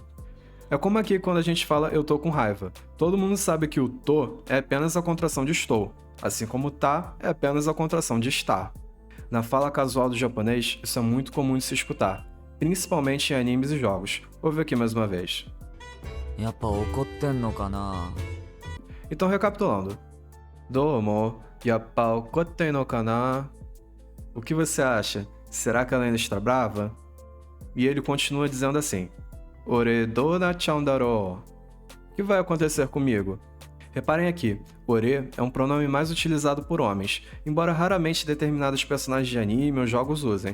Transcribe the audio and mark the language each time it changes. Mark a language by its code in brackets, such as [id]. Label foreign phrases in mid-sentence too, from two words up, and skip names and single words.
[pt] É como aqui quando a gente fala eu tô com raiva. Todo mundo sabe que o to é apenas a contração de estou, assim como tá é apenas a contração de estar. Na fala casual do japonês, isso é muito comum de se escutar, principalmente em animes e jogos. Ouve aqui mais uma vez. [ja] やっぱ怒ってんのかな？ [pt] Então, recapitulando. [ja] どうも、やっぱ怒ってんのかな? [pt] O que você acha? Será que ela ainda está brava? E ele continua dizendo assim. [ja] 俺どうなっちゃうんだろ? [pt] O que vai acontecer comigo? Reparem aqui, ore é um pronome mais utilizado por homens, embora raramente determinados personagens de anime ou jogos usem.